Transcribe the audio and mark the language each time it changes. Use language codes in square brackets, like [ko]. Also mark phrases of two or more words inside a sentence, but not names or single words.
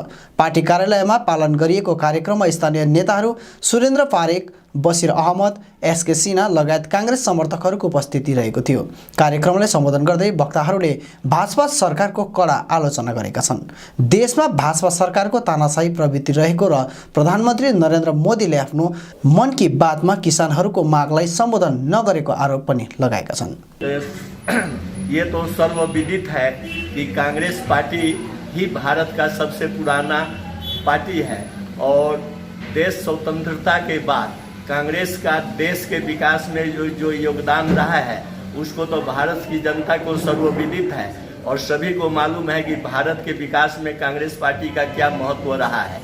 [ne] पार्टी कार्यालयमा पालन गरिएको कार्यक्रममा स्थानीय नेताहरू सुरेन्द्र पारेख, बसिर अहमद, एसके सिन्हा लगायत कांग्रेस समर्थकहरूको उपस्थिति रहेको थियो। कार्यक्रमलाई सम्बोधन गर्दै वक्ताहरूले भाजपा सरकारको कडा आलोचना गरेका छन्। देशमा भाजपा सरकारको तानाशाही प्रवृत्ति रहेको र प्रधानमन्त्री नरेन्द्र मोदीले आफ्नो मन की बातमा किसानहरूको मागलाई सम्बोधन नगरेको आरोप पनि लगाएका छन्। [hi] ये तो सर्वविदित है कि कांग्रेस पार्टी ही भारत का सबसे पुराना पार्टी है और देश स्वतंत्रता के बाद कांग्रेस का देश के विकास में जो योगदान रहा है उसको तो भारत की जनता को सर्वविदित है और सभी को मालूम है कि भारत के विकास में कांग्रेस पार्टी का क्या महत्व रहा है।